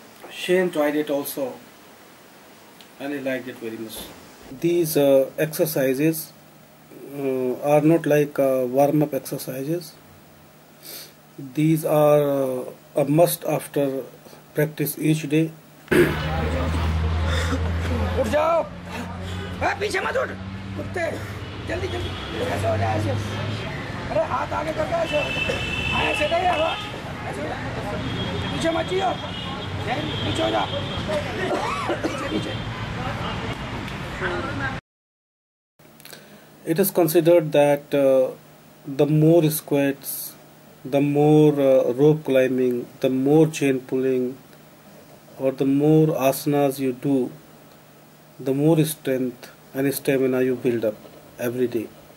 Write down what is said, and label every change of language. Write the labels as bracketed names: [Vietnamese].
[English] Shane tried it also, and he liked it very much. These exercises are not like warm-up exercises. These are a must after practice each day. [Hindi] उठ जाओ, पीछे मत उठ, कुत्ते, जल्दी जल्दी, ऐसे हो जाए ऐसे, अरे हाथ आगे करके ऐसे, ऐसे नहीं है वो, ऐसे हो जाए, पीछे मत जियो, पीछे हो जा, पीछे पीछे. [English] It is considered that the more squats, the more rope climbing, the more chain pulling, or the more asanas you do, the more strength and stamina you build up every day.